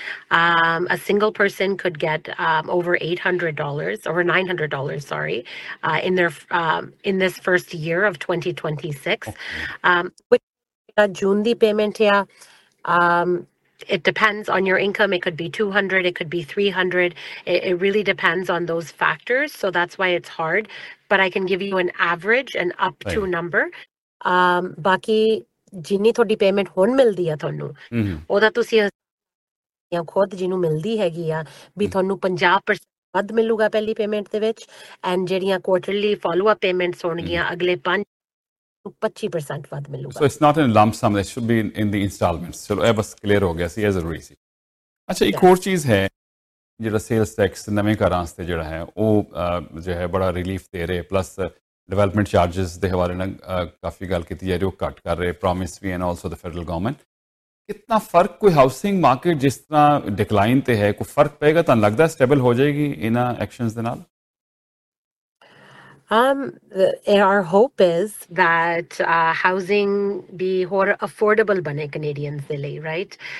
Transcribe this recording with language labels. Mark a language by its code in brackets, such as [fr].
[en] A single person could get over $800, over $900, sorry, in their in this first year of 2026. Which June the payment here, it depends on your income. It could be 200, it could be 300. It really depends on those factors. So that's why it's hard. But I can give you an average, an up to number. [pa] Baki ਜਿੰਨੀ ਤੁਹਾਡੀ payment ਹੁਣ ਮਿਲਦੀ ਆ ਤੁਹਾਨੂੰ ਉਹਦਾ ਤੁਸੀਂ ਖੁਦ ਜਿਹਨੂੰ ਮਿਲਦੀ ਹੈਗੀ ਆ ਵੀ ਤੁਹਾਨੂੰ 50% ਵੱਧ ਮਿਲੂਗਾ ਪਹਿਲੀ ਪੇਮੈਂਟ ਦੇ ਵਿੱਚ, ਐਂਡ ਜਿਹੜੀਆਂ ਕੁਆਰਟਰਲੀ ਫਾਲੋ ਅਪ ਪੇਮੈਂਟਸ ਹੋਣਗੀਆਂ ਅਗਲੇ 25% ਵੱਧ ਮਿਲੂਗਾ. [en] So it's not in lump sum, it should be in the instalments. [pa] ਚਲੋ ਇਹ ਬਸ ਕਲੀਅਰ ਹੋ ਗਿਆ ਸੀ, ਇਹ ਜ਼ਰੂਰੀ ਸੀ. ਅੱਛਾ ਇੱਕ ਹੋਰ ਚੀਜ਼ ਹੈ ਜਿਹੜਾ ਸੇਲਸ ਟੈਕਸ ਨਵੇਂ ਘਰਾਂ ਵਾਸਤੇ ਜਿਹੜਾ ਹੈ ਉਹ ਜੋ ਹੈ ਬੜਾ ਰਿਲੀਫ ਦੇ ਰਹੇ, ਪਲੱਸ ਡਿਵੈਲਪਮੈਂਟ ਚਾਰਜਸ ਦੇ ਹਵਾਲੇ ਨਾਲ ਕਾਫੀ ਗੱਲ ਕੀਤੀ ਜਾ ਰਹੀ, ਉਹ ਘੱਟ ਕਰ ਰਹੇ promise we, [en] And also the federal government. [pa] ਕਿਤਨਾ ਫਰਕ ਕੋਈ ਹਾਊਸਿੰਗ ਮਾਰਕੀਟ ਜਿਸ ਤਰ੍ਹਾਂ ਡਿਕਲਾਈਨ ਤੇ ਹੈ, ਕੋਈ ਫਰਕ ਪਏਗਾ ਤੁਹਾਨੂੰ ਲੱਗਦਾ ਸਟੇਬਲ ਹੋ ਜਾਏਗੀ ਇਹਨਾਂ ਐਕਸ਼ਨਸ ਦੇ ਨਾਲ? [en] Our hope is that housing be more affordable [pa] bane Canadians de layi, [en] right?